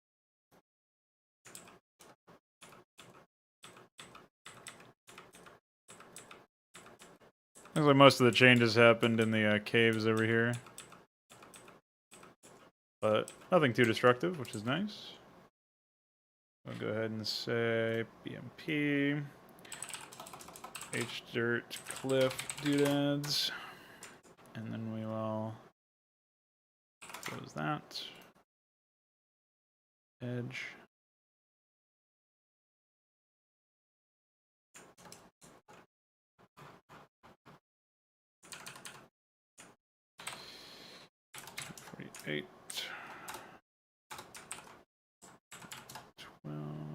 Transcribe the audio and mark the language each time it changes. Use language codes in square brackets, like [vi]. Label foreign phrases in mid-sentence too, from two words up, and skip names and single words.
[en] Looks like most of the changes happened in the caves over here. But nothing too destructive, which is nice. I'll go ahead and say BMP, dirtcliff doodads, and then we will close that. Edge. Eight, 12.